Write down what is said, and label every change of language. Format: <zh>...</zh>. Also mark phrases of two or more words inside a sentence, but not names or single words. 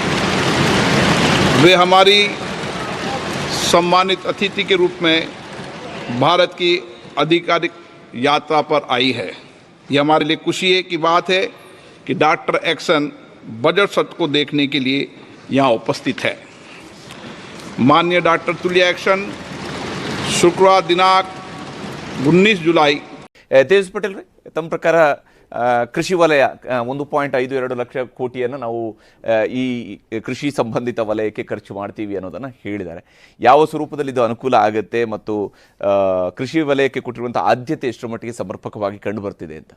<hi>वे हमारी सम्मानित अतिथि के रूप में भारत की आधिकारिक यात्रा पर आई है। ये हमारे लिए खुशी की बात है कि डॉक्टर एक्सन बजट सत्र को देखने के लिए यहाँ उपस्थित है। माननीय डॉक्टर तुलिया एक्सन शुक्रवार दिनांक 19 जुलाई</hi> <kn>ತೇಜಸ್ ಪಟೇಲ್ ರೇ, ತಮ್ಮ ಪ್ರಕಾರ ಕೃಷಿ ವಲಯ 1.52 ಲಕ್ಷ ಕೋಟಿಯನ್ನು ನಾವು ಈ ಕೃಷಿ ಸಂಬಂಧಿತ ವಲಯಕ್ಕೆ ಖರ್ಚು ಮಾಡ್ತೀವಿ ಅನ್ನೋದನ್ನು ಹೇಳಿದ್ದಾರೆ. ಯಾವ ಸ್ವರೂಪದಲ್ಲಿ ಇದು ಅನುಕೂಲ ಆಗುತ್ತೆ ಮತ್ತು ಕೃಷಿ ವಲಯಕ್ಕೆ ಕೊಟ್ಟಿರುವಂಥ ಆದ್ಯತೆ ಎಷ್ಟರ ಮಟ್ಟಿಗೆ ಸಮರ್ಪಕವಾಗಿ ಕಂಡು ಬರ್ತಿದೆ ಅಂತ?</kn>